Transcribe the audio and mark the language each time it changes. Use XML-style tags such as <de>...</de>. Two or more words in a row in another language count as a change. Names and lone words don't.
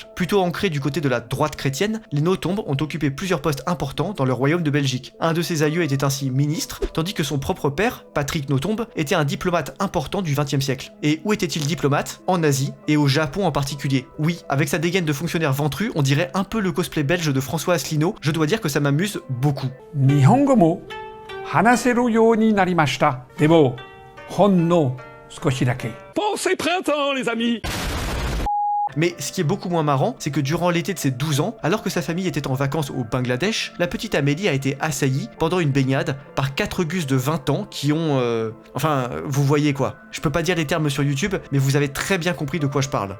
<fr>Plutôt ancrée du côté de la droite chrétienne, les Nothomb ont occupé plusieurs postes importants dans le royaume de Belgique. Un de ses aïeux était ainsi ministre, tandis que son propre père, Patrick Nothomb, était un diplomate important du 20e siècle. Et où était-il diplomate? En Asie, et au Japon en particulier. Oui, avec sa dégaine de fonctionnaire ventru, on dirait un peu le cosplay belge de François Asselineau, je dois dire que ça m'amuse beaucoup.</fr> <ja>日本語も話せるようになりました. でも、ほんの少しだけ.</ja> <fr>Pensez printemps, les amis! Mais ce qui est beaucoup moins marrant, c'est que durant l'été de ses 12 ans, alors que sa famille était en vacances au Bangladesh, la petite Amélie a été assaillie pendant une baignade par 4 gus de 20 ans qui ont... Enfin, vous voyez quoi. Je peux pas dire les termes sur YouTube, mais vous avez très bien compris de quoi je parle.</fr>